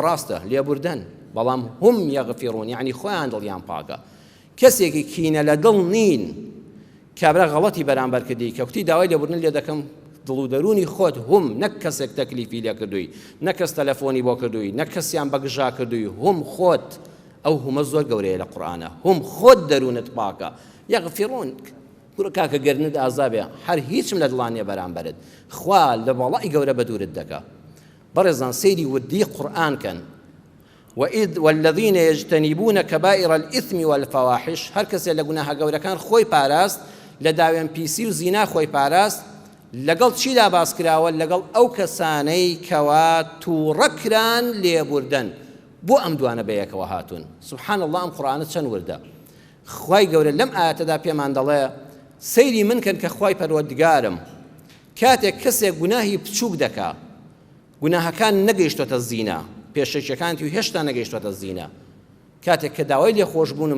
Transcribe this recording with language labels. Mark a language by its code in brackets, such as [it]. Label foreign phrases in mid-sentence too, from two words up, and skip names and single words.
[ckb] ڕاستە لێبوردن بەڵام [ar] هم یەغفیڕون [ckb] یعنی خۆیان دڵیان پاکە کەسێکی کینە لە دڵ نین کابرا غەڵەتی بەرامبەر کردی کەوتی داوای لێبوردن لێ دەکەم دڵ و دەرونی خۆت هم نەک کەسێک تەکلیفی لێ کردووی نەک کەس تەلەفۆنی بۆ کردووی نەک کەسیان بەگژا کردووی هم خۆت ئەو هەمە زۆر گەورەیە لە قورئانە هم خۆت دەرونت پاکە یەغفیڕون کاکە گەرنت ئازابێ هەر هیچم لە دڵانێ بەرامبەرت خوا لە بەڵای گەورە بە دوورت دەکا. بەڕێزان سەیری وردی قورئان کەن [ar] والذين يجتنبون كبائر الإثم والفواحش [ckb] هر کەسێ لە گوناهە گەورەکان خۆی پاراست لە داوێن پیسی و زینا خۆی پاراست لەگەڵ چیدا باس کراوە لەگەڵ ئەو کەسانەی کەوا تووڕەکران لێبوردن بۆ ئەم دوانە بەیەکەوە هاتوون. [ar] سبحان الله [ckb] ئەم قورئانە چەند وردە خوای گەورە لەم ئاەتەدا پێمان دەڵێ سەیری من کەن کە خوای پەروەردگارم کاتێک کەسێک گوناهی بچووک دەکا گوناهەکان نەگەیشتۆتە زینا پێشەکیەکانی و هێشتا نەگەیشتۆتە زینا کاتێک کە داوای لێخۆشبوونم